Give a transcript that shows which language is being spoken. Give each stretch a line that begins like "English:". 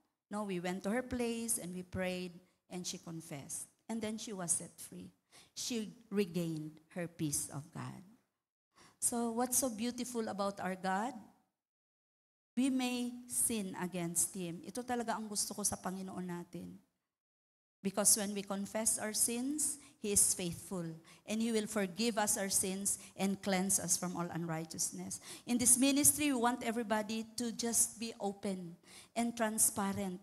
English: No, we went to her place and we prayed and she confessed. And then she was set free. She regained her peace of God. So what's so beautiful about our God? We may sin against Him.
Filipino: Ito talaga ang gusto ko sa Panginoon natin.
English: Because when we confess our sins, He is faithful. And He will forgive us our sins and cleanse us from all unrighteousness. In this ministry, we want everybody to just be open and transparent.